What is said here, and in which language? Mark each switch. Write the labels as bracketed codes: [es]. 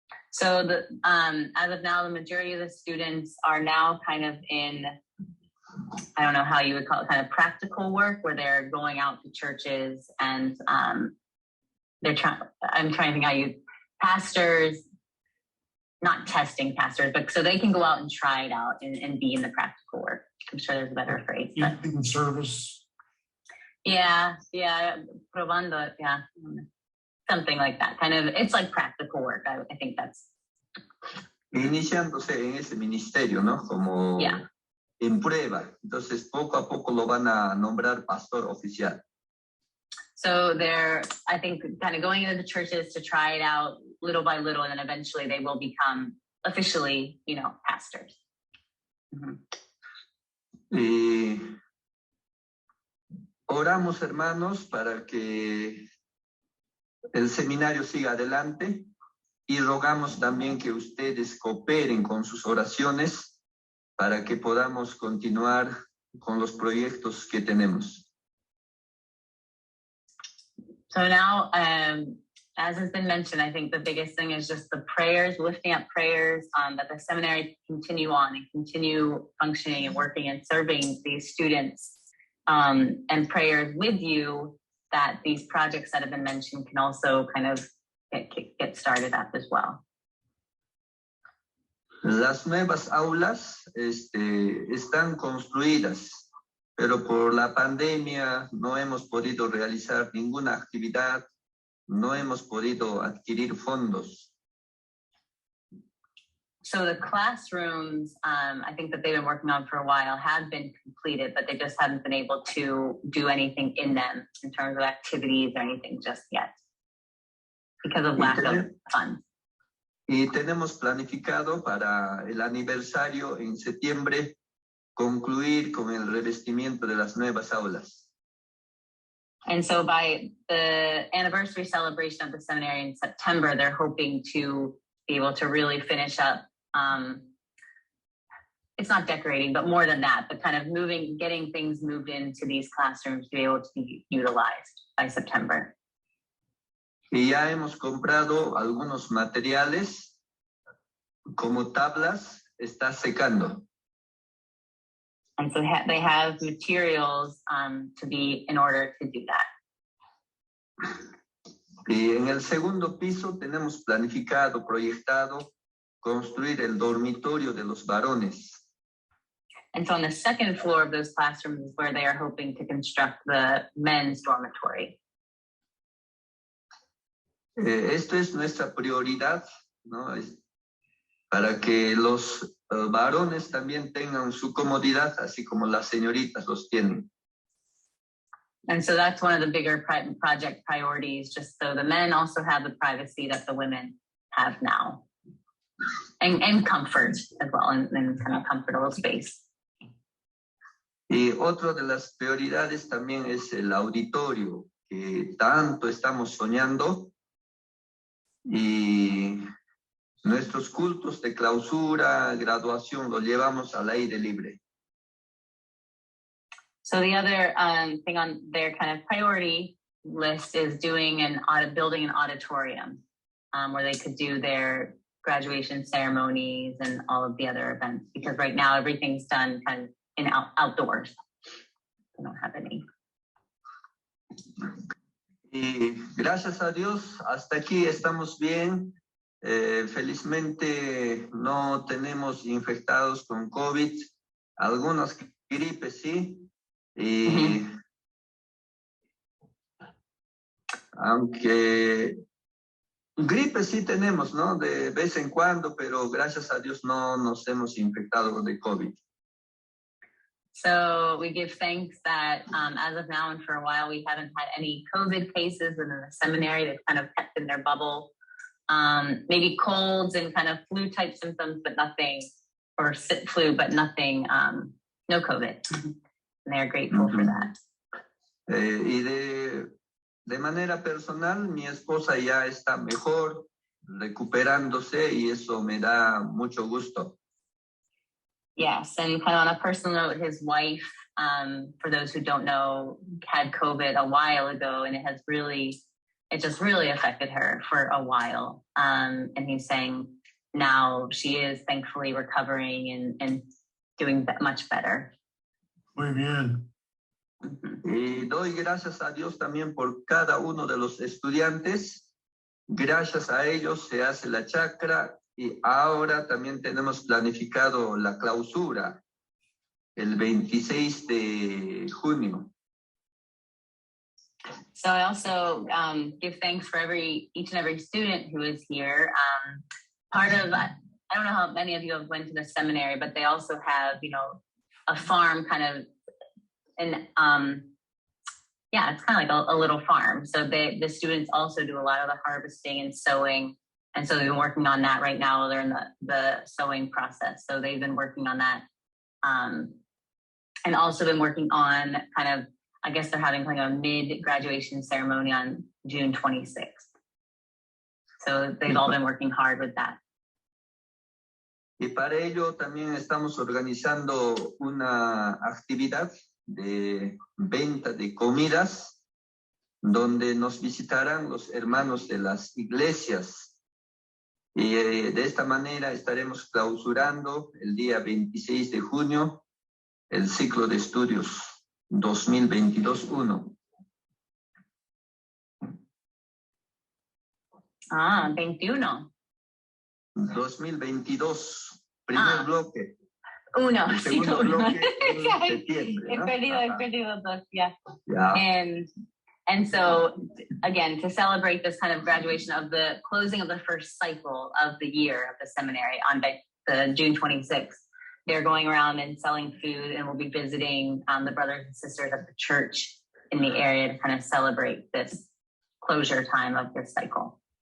[en] So as of now, the majority of the students are now kind of in, I don't know how you would call it, kind of practical work, where they're going out to churches and I'm trying to think how you, pastors, not testing pastors, but so they can go out and try it out and be in the practical work. I'm sure there's a better phrase. But, Evening service. yeah, [es] probando, [en] yeah. Something like that, kind of, it's like practical work. I think that's. [es] Iniciándose en ese ministerio, ¿no? Como en prueba. Entonces, poco a poco lo van a nombrar pastor oficial. [en] So they're, I think, kind of going into the churches to try it out little by little, and then eventually they will become officially, pastors. Mm-hmm. [es] Y oramos, hermanos, para que el seminario siga adelante y rogamos también que ustedes cooperen con sus oraciones para que podamos continuar con los proyectos que tenemos. [en] So now, as has been mentioned, I think the biggest thing is just the prayers, lifting up prayers that the seminary continue on and continue functioning and working and serving these students, and prayers with you that these projects that have been mentioned can also kind of get started up as well. [es] Las nuevas aulas están construidas, pero por la pandemia no hemos podido realizar ninguna actividad no hemos podido adquirir fondos. [en] So the classrooms, I think that they've been working on for a while, have been completed, but they just haven't been able to do anything in them in terms of activities or anything just yet because of lack of funds. [es] Y tenemos planificado para el aniversario en septiembre concluir con el revestimiento de las nuevas aulas. [en] And so by the anniversary celebration of the seminary in September, they're hoping to be able to really finish up. It's not decorating, but more than that, but kind of getting things moved into these classrooms to be able to be utilized by September. [es] Y ya hemos comprado algunos materiales como tablas, está secando. [en] And so they have materials to be in order to do that. [es] Y en el segundo piso tenemos planificado, proyectado, construir el dormitorio de los varones. [en] And so on the second floor of those classrooms is where they are hoping to construct the men's dormitory. [es] Esto es nuestra prioridad, ¿no? Para que los varones también tengan su comodidad, así como las señoritas los tienen. [en] And so that's one of the bigger project priorities, just so the men also have the privacy that the women have now. And comfort as well, and kind of comfortable space. [es] Y otra de las prioridades también es el auditorio, que tanto estamos soñando. Y nuestros cultos de clausura, graduación, lo llevamos al aire libre. [en] So the other thing on their kind of priority list is building an auditorium where they could do their graduation ceremonies and all of the other events, because right now everything's done kind of in outdoors. We don't have any. [es] Y gracias a Dios, hasta aquí estamos bien. Felizmente no tenemos infectados con COVID, algunas gripes sí. Y aunque gripe sí tenemos, ¿no? De vez en cuando, pero gracias a Dios no nos hemos infectado de COVID. [en] So we give thanks that as of now and for a while, we haven't had any COVID cases within the seminary. They've kind of kept in their bubble. Maybe colds and kind of flu type symptoms, but nothing, or flu, but nothing, no COVID. And they're grateful for that. [es] Y de manera personal, mi esposa ya está mejor, recuperándose, y eso me da mucho gusto. [en] Yes, and kind of on a personal note, his wife, for those who don't know, had COVID a while ago, and it just really affected her for a while. And he's saying now she is thankfully recovering and doing much better. [es] Muy bien. Y doy gracias a Dios también por cada uno de los estudiantes. Gracias a ellos se hace la chacra, y ahora también tenemos planificado la clausura el 26 de junio. [en] So I also give thanks for each and every student who is here. Part of, I don't know how many of you have went to the seminary, but they also have, a farm kind of, and it's kind of like a little farm. So the students also do a lot of the harvesting and sowing. And so they've been working on that right now. They're in the sowing process. So they've been working on that. And also been working on kind of, I guess they're having like a mid-graduation ceremony on June 26th. So they've all been working hard with that. [es] Y para ello también estamos organizando una actividad de venta de comidas donde nos visitarán los hermanos de las iglesias. Y de esta manera estaremos clausurando el día 26 de junio el ciclo de estudios 2022-1. 21. 2022, primer bloque. Uno, segundo sí, bloque en septiembre, ¿no? He perdido dos, ya. [en] Yeah. And And so, again, to celebrate this kind of graduation of the closing of the first cycle of the year of the seminary on the June 26th, they're going around and selling food, and we'll be visiting the brothers and sisters of the church in the area to kind of celebrate this closure time of this cycle.